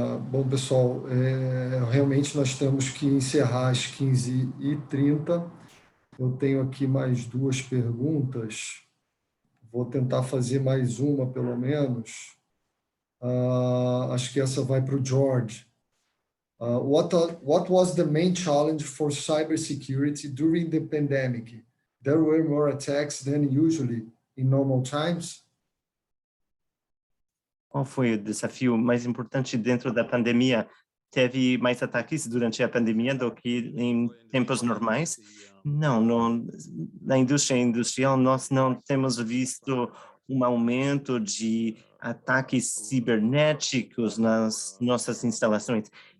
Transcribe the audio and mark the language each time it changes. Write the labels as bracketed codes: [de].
[pt] Bom, pessoal, realmente nós temos que encerrar às 15h30. Eu tenho aqui mais duas perguntas. Vou tentar fazer mais uma, pelo menos. Acho que essa vai para o George. [en] What was the main challenge for cybersecurity during the pandemic? There were more attacks than usually in normal times? [pt] Qual foi o desafio mais importante dentro da pandemia? Teve mais ataques durante a pandemia do que em tempos normais? Não, na indústria industrial nós não temos visto um aumento de ataques cibernéticos nas nossas instalações.